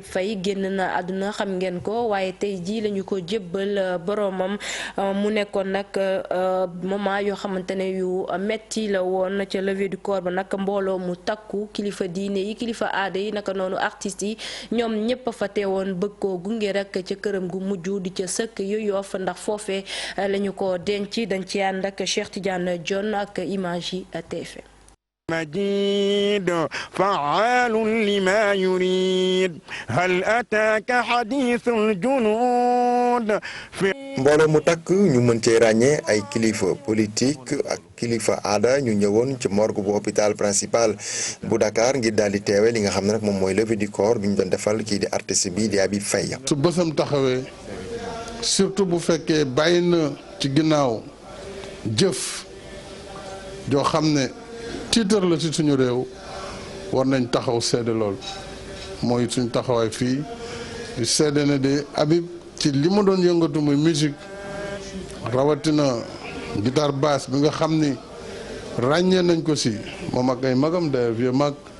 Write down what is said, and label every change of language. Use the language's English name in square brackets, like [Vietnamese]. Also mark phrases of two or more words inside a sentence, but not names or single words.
[Wolof] Faye génn na àdduna xam ngeen ko waaye tey jii lañu ko jébbal boromam mu nekkoon nag moment yoo xamante ne yu metti la woon ca [French] levée du corps [Wolof] ba nag mbooloo mu takku kilifa diine yi kilifa aada yi naka noonu artistes yi ñoom ñëpp fa teewoon bëgg koo gunge rek ca këram gu mujj di ca sëkk yu Yoff ndax foofee lañu ko denc dañ ci ànd ak Cheikh Tidiane Dione ak image yi TFM [Arabic] مجيد فعال لما يريد هل أتاك حديث الجنود [Wolof] mbooloo mu takk ñu mën cee ràññee ay kilifa politique ak kilifa aada ñu ñëwoon ci morgue bu hôpital principal bu Dakar ngir daal di teewe li nga xam ne nag moom mooy [French] levée du corps [Wolof] bi ñu doon defal kii di artiste bi di Habib Faye. su bësam taxawee surtout bu fekkee bàyyi na ci ginnaaw jëf joo xam ne tiitar la ci suñu réew war nañ taxaw seede lool mooy suñu taxawaay fii di seede ne de Habib ci li ma doon yëngatu muy musique rawatina [French] guitare basse [Wolof] bi nga xam ni ràññee nañ ko si moom ak ay magam d'ailleurs vieux mag